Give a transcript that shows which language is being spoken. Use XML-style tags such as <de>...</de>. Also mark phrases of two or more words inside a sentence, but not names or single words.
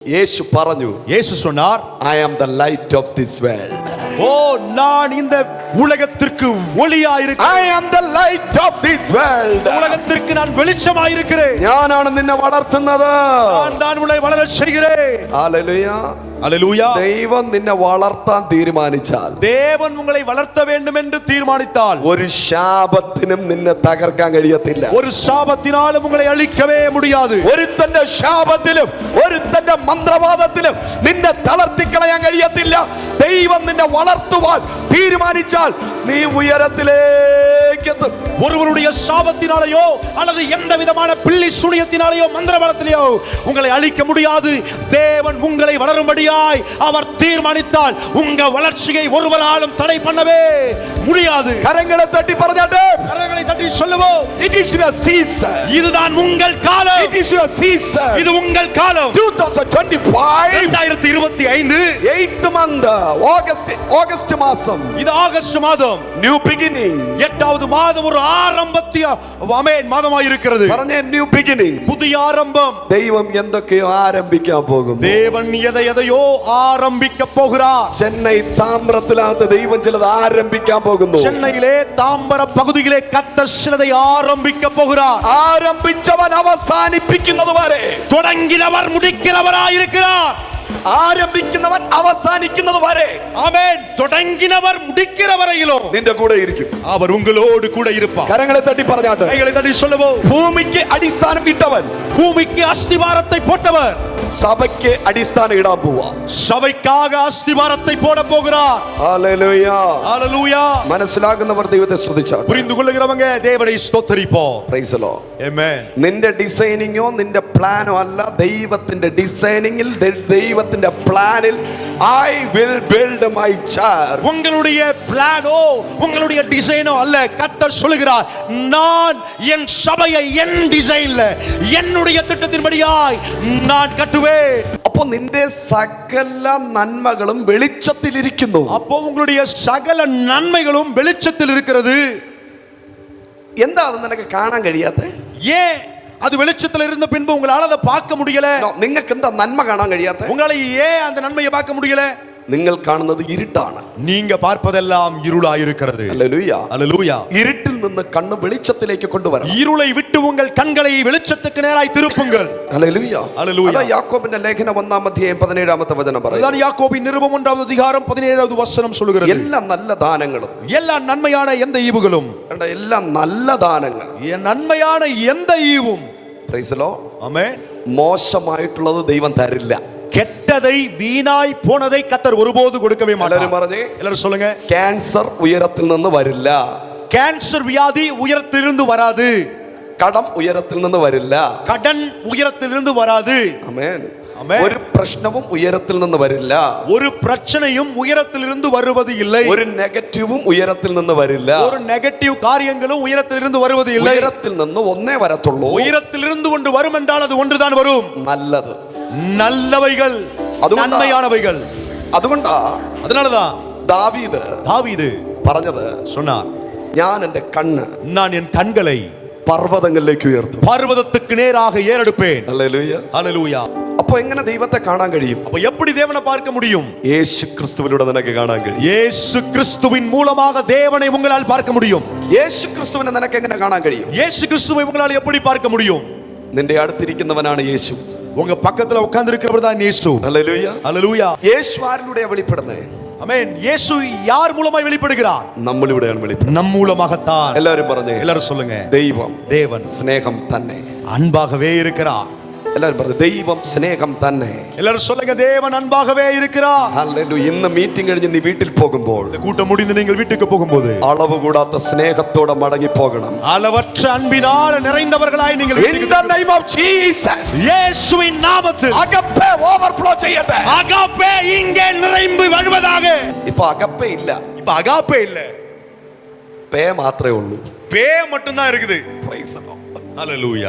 <ml>இயேசு പറഞ്ഞു,</ml> <ta>இயேசு சொன்னார்,</ta> <en>I am the light of this world.</en> <ta>ஓ நான் இந்த உலகத்திற்கு ஒளியாயிருக்கிறேன்.</ta> <en>I am the light of this world.</en> <ta>உலகத்திற்கு நான் வெளிச்சமாயிருக்கிறேன்.</ta> <ml>ഞാനാണ് നിന്നെ വളർത്തുന്നത്.</ml> <ta>நான் தான் உன்னை வளரச் செய்கிறேன்.</ta> <ml>ഹല്ലേലൂയ.</ml> <ta>ஹல்லேலூயா.</ta> <ml>ദൈവം നിന്നെ വളർത്താൻ തീരുമാനിച്ചാൽ,</ml> <ta>தேவன் உங்களை வளர்த்த வேண்டும் என்று தீர்மானித்தால்,</ta> <ml>ഒരു ശാപത്തിനും നിന്നെ തകർക്കാൻ കഴിയത്തില്ല.</ml> <ta>ஒரு சாபத்தினாலும் உங்களை அழிக்கவே முடியாது.</ta> <ml>ഒരുത്തന്റെ ശാപത്തിലും ഒരുത്തന്റെ മന്ത്രവാദത്തിലും നിന്നെ തളർത്തിക്കളയാൻ കഴിയത്തില്ല. ദൈവം നിന്നെ വളർത്തുവാൻ തീരുമാനിച്ചാൽ നീ ഉയരത്തിലേക്ക് എത്തും.</ml> <ta>ஒருவருடைய சாபத்தினாலேயோ அல்லது எந்த விதமான பில்லி சூனியத்தினாலேயோ மந்திரவாதத்திலேயோ உங்களை அழிக்க முடியாது. தேவன் உங்களை வளரும்படியாய் அவர் தீர்மானித்தால் உங்க வளர்ச்சியை ஒருவராலும் தடை பண்ணவே முடியாது. கரங்களை தட்டி பறந்தாட்டே, கரங்களை தட்டி சொல்லுவோம்,</ta> <en>it is your season.</en> <ta>இதுதான் உங்கள் காலம்.</ta> <en>It is your season.</en> <ta>இது உங்கள் காலம். 2025 2025</ta> <en>8th month,</en> <ta>ஆகஸ்ட் மாதம். இது ஆகஸ்ட் மாதம்,</ta> <en>new beginning.</en> <ta>8வது மாதம், ஒரு மாதமாய் இருக்கிறது.</ta> <en>പറഞ്ഞ new beginning,</en> <ta>புதிய ஆரம்பம்.</ta> <ml>ദൈവം എന്തൊക്കെയോ ആരംഭിക്കാൻ പോകുന്നു.</ml> <ta>தேவன் எதையோ ஆரம்பிக்க போகிறார்.</ta> <ml>ചെന്നൈ താമ്രത്തിനകത്ത് ദൈവം ചിലത് ആരംഭിക്കാൻ പോകുന്നു.</ml> <ta>சென்னையிலே தாம்பர பகுதியிலே கர்த்தர் சிலதை ஆரம்பிக்க போகிறார்.</ta> <ml>ആരംഭിച്ചവൻ അവസാനിപ്പിക്കുന്നത് വരെ,</ml> <ta>தொடங்கினவர் முடிக்கிறவராயிருக்கிறார்.</ta> <ml>ആരംഭിക്കുന്നവൻ അവസാനിക്കുന്നത് വരെ.</ml> <ta>ஆமென். தொடங்கினவர் முடிக்கிற வரையிலும்</ta> <ml>നിന്റെ കൂടെ ഇരിക്കും.</ml> <ta>அவர் உங்களோடு கூட இருப்பார்.</ta> <ml>കരങ്ങളെ തട്ടി പറഞ്ഞാട്ടെ,</ml> <ta>கைகளை தட்டி சொல்லுவோம்,</ta> <ml>ഭൂമിക്ക് അടിസ്ഥാനം ഇട്ടവൻ,</ml> <ta>பூமிக்கு அஸ்திவாரத்தை போட்டவர்</ta> <ml>സഭയ്ക്ക് അടിസ്ഥാനം ഇടാൻ പോവാ.</ml> <ta>சபைக்காக அஸ்திவாரத்தை போட போகிறார்.</ta> <ml>ഹല്ലേലൂയ.</ml> <ta>ஹல்லேலூயா.</ta> <ml>മനസ്സിലാകുന്നവർ ദൈവത്തെ സ്തുതിച്ചാട്ടെ.</ml> <ta>புரிந்து கொள்ளுகிறவங்க தேவனை ஸ்தோத்திரிப்போம்.</ta> <en>Praise the Lord.</en> <ml>ആമേൻ. നിന്റെ ഡിസൈനിങ്ങോ നിന്റെ പ്ലാനോ അല്ല, ദൈവത്തിന്റെ ഡിസൈനിങ്ങിൽ, ദൈവത്തിന്റെ പ്ലാനിൽ</ml> <en>I will build my church.</en> <ta>உங்களுடைய பிளானோ உங்களுடைய டிசைனோ அல்ல. கர்த்தர் சொல்கிறார், நான் என் சபையை என் டிசைன்ல என்னுடைய திட்டத்தின்படியாய் நான் கட்டுவேன்.</ta> <ml>അപ്പോൾ നിന്റെ സകല നന്മകളും വെളിച്ചത്തിലിരിക്കുന്നു.</ml> <ta>அப்போ உங்களுடைய சகல நன்மைகளும் வெளிச்சத்தில் இருக்கிறது.</ta> <ml>എന്താ അത് നിനക്ക് കാണാൻ കഴിയാത്തെ?</ml> <ta>ஏன் அது வெளிச்சத்தில் இருந்த பின்பு உங்களால அதை பார்க்க முடியல?</ta> <ml>നിങ്ങൾക്ക് എന്താ നന്മ കാണാൻ കഴിയാത്തെ?</ml> <ta>உங்களால ஏன் அந்த நன்மையை பார்க்க முடியல?</ta> <ml>നിങ്ങൾ കാണുന്നത് ഇരുട്ടാണ്.</ml> <ta>நீங்க பார்ப்பதெல்லாம் இருளாய் இருக்கிறது.</ta> <ml>ഹല്ലേലൂയ.</ml> <ta>ஹல்லேலூயா.</ta> <ml>ഇരുട്ടിൽ നിന്ന് കണ്ണ് വെളിച്ചത്തിലേക്ക് കൊണ്ടുവരണം.</ml> <ta>இருளை விட்டு உங்கள் கண்களை வெளிச்சத்துக்கு நேராய் திருப்புங்கள்.</ta> <ml>ഹല്ലേലൂയ.</ml> <ta>ஹல்லேலூயா.</ta> <ml>അതാ യാക്കോബിന്റെ ലേഖനം 1-ാം അധ്യായം 17-ാമത്തെ വചനം പറയുന്നു.</ml> <ta>அதுதான் யாக்கோபின் நிருபம் 1-வது அதிகாரம் 17வது வசனம் சொல்கிறது.</ta> <ml>എല്ലാ നല്ല ദാനങ്ങളും,</ml> <ta>எல்லா நன்மையான எந்த ஈவுகளும்,</ta> <ml>എല്ലാ നല്ല ദാനങ്ങൾ,</ml> <ta>நன்மையான எந்த ஈவும்,</ta> <en>Praise the Lord,</en> <ta>ஆமென்,</ta> <ml>മോശമായിട്ടുള്ളത് ദൈവം തരില്ല.</ml> <ta>கெட்டதை வீணாய் போனதை கர்த்தர் ஒருபோது கொடுக்கவே மாட்டார். எல்லாரும் சொல்லுங்க,</ta> <ml>ക്യാൻസർ ഉയരത്തിൽ നിന്ന് വരില്ല.</ml> <ta>கேன்சர் வியாதி உயரத்திலிருந்து வராது.</ta> <ml>കടം ഉയരത്തിൽ നിന്ന് വരില്ല.</ml> <ta>கடன் உயரத்திலிருந்து வராது.</ta> <ml>ആമേൻ.</ml> <ta>ஆமென்.</ta> <ml>ഒരു പ്രശ്നവും ഉയരത്തിൽ നിന്ന് വരില്ല.</ml> <ta>ஒரு பிரச்சனையும் உயரத்திலிருந்து வருவது இல்லை.</ta> <ml>ഒരു നെഗറ്റീവും ഉയരത്തിൽ നിന്ന് വരില്ല.</ml> <ta>ஒரு நெகட்டிவ் காரியங்களும் உயரத்திலிருந்து வருவது இல்லை.</ta> <ml>ഉയരത്തിൽ നിന്ന് ഒന്നേ വരത്തുള്ളൂ.</ml> <ta>உயரத்திலிருந்து கொண்டு வரும் என்றால் அது ஒன்றுதான் வரும்.</ta> <ml>നല്ലത്,</ml> <ta>நல்லவைகள், நன்மையானவைகள்.</ta> <ml>അതുകൊണ്ടാ</ml> <ta>அதனாலதான்</ta> <ml>ദാവീദ് പറഞ്ഞത്,</ml> <ta>சொன்னார்,</ta> <ml>ഞാൻ എൻ്റെ കണ്ണ്,</ml> <ta>நான் என் கண்களை</ta> <ml>പർവ്വതങ്ങളിലേക്ക് ഉയർത്തും,</ml> <ta>பர்வதத்துக்கு நேராக ஏறெடுப்பேன்.</ta> <ml>ഹല്ലേലൂയ.</ml> <ta>ஹல்லேலூயா.</ta> <ml>അപ്പോൾ എങ്ങനെ ദൈവത്തെ കാണാൻ കഴിയും?</ml> <ta>அப்ப எப்படி தேவனை பார்க்க முடியும்?</ta> <ml>യേശു ക്രിസ്തുവിലൂടെ നിനക്ക് കാണാൻ കഴിയും.</ml> <ta>இயேசு கிறிஸ்துவின் மூலமாக தேவனை உங்களால் பார்க்க முடியும்.</ta> <ml>യേശു ക്രിസ്തുവിനെ നിനക്ക് എങ്ങനെ കാണാൻ കഴിയും?</ml> <ta>இயேசு கிறிஸ்துவை உங்களால் எப்படி பார்க்க முடியும்?</ta> <ml>നിന്റെ അടുത്തിരിക്കുന്നവനാണ് യേശു.</ml> <ta>உங்க பக்கத்துல உட்கார்ந்து இருக்கிறவர் தான் இயேசு.</ta> <ml>ഹല്ലേലൂയ.</ml> <ta>ஹல்லேலூயா.</ta> <ml>യേശു ആരിലൂടെയാ വെളിപ്പെടുന്നത്?</ml> <ta>ஆமென். இயேசு யார் மூலமாய் வெளிப்படுகிறார்?</ta> <ml>നമ്മളിലൂടെയാണ് വെളിപ്പെടുന്നത്.</ml> <ta>நம் மூலமாகத்தான்.</ta> <ml>എല്ലാവരും പറഞ്ഞേ,</ml> <ta>எல்லாரும் சொல்லுங்க,</ta> <ml>ദൈവം സ്നേഹം തന്നെ.</ml> <ta>அன்பாகவே இருக்கிறார்.</ta> <ml>എല്ലാവരും പറഞ്ഞു, ദൈവം സ്നേഹം തന്നെ.</ml> <ta>எல்லாரும் சொல்லுங்க, தேவன் அன்பாகவே இருக்கிறார்.</ta> <ml>ഹല്ലേലൂയ. ഇന്ന് മീറ്റിംഗ് കഴിഞ്ഞ് നീ വീട്ടിൽ പോകുമ്പോൾ,</ml> <ta>கூட்டம் முடிந்து நீங்கள் வீட்டுக்கு போகும்போது</ta> <ml>അളവ് കൂടാത്ത സ്നേഹത്തോടെ മടങ്ങി പോകണം.</ml> <ta>அளவற்ற அன்பினால் நிறைந்தவர்களாய் நீங்கள்</ta> <en>In the name of Jesus.</en> <ta>இயேசுவின் நாமத்தில்</ta> <ml>അഗപ്പേ ഓവർഫ്ലോ ചെയ്യട്ടെ.</ml> <ta>அகாப்பே இங்கே நிறைந்து வருவதாக.</ta> <ml>ഇപ്പോ അഗപ്പേ ഇല്ല,</ml> <ta>இப்ப அகாப்பே இல்ல,</ta> <ml>പേ മാത്രമേ ഉള്ളൂ.</ml> <ta>பே மட்டும் தான் இருக்குது.</ta> <en>Praise the Lord.</en> <ta>ஹல்லேலூயா.</ta>